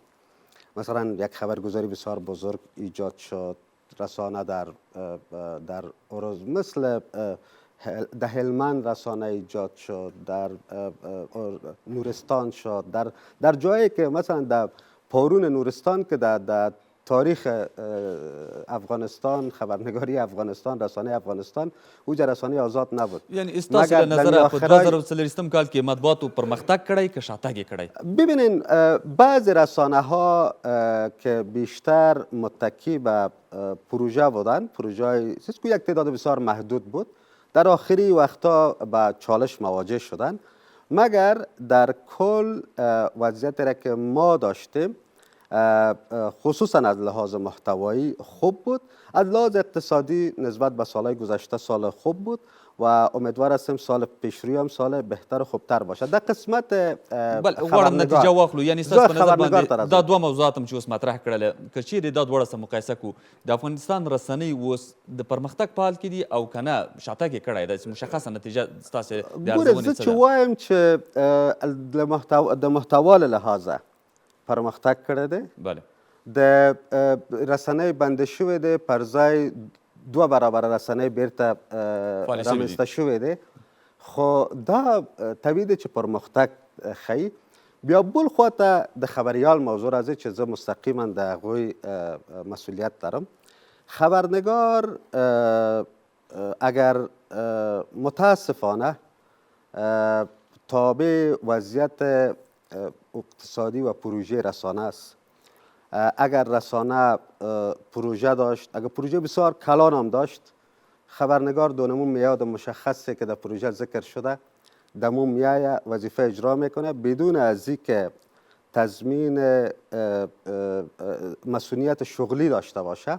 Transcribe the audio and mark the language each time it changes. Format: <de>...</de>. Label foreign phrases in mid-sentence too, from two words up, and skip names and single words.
<fa>مثلا یک خبرگزاری بسیار بزرگ ایجاد شد، رسانه در ارز مثل در هلمند رسانه ایجاد شد، در نورستان شد، در جایی که مثلا در پارون نورستان که در تاریخ افغانستان، خبرنگاری افغانستان، رسانه افغانستان اوجه رسانه آزاد نبود.</fa> <ps>یعنی استاسو له نظره په 2023 کال کې مطبوعاتو پرمختګ کړی که شاتګ یې کړی؟</ps> <fa>ببینین بعض رسانه ها که بیشتر متکی به پروژه بودن، پروژه که یک تعداد بسیار محدود بود، در آخری وقتا به چالش مواجه شدن. مگر در کل وضعیتی را که ما داشتیم خصوصا از لحاظ محتوایی خوب بود، از لحاظ اقتصادی نسبت به سالهای گذشته سال خوب بود و امیدوار هستیم سال پیشروی هم سال بهتر و خوبتر باشه. در قسمت</fa> <ps>غواړم نتیجه واخلو. یعنی ستاسو په نظر باندې دا 2 موضوعات هم چې اوس مطرح کړل، که چیرې دا دواړه سره مقایسه کړو، د افغانستان رسنۍ اوس د پرمختګ په حال کې دي او که نه شاتګ یې کړی دی؟ مشخصه نتیجه ستاسو د ارزونې زه چې وایم چې د محتوا له لحاظه پرمختګ کړی دی. بله. د رسنۍ بنده شوې دی، پر ځای 2 برابر رسنۍ بیرته رامنځته شوې دی. خو دا طبیعي دی چې پرمختګ ښیي. بیا بل خواته د خبریال موضوع راځي چې زه مستقیما د هغوی</ps> <fa>مسئولیت دارم. خبرنگار اگر متاسفانه تابع وضعیت اقتصادی و پروژه رسانه است، اگر رسانه پروژه داشت، اگر پروژه بسیار کلان هم داشت، خبرنگار دونمون میاد مشخصه که در پروژه ذکر شده، دمون میایه وظیفه اجرا میکنه بدون از اینکه تضمین مسئولیت شغلی داشته باشه.</fa>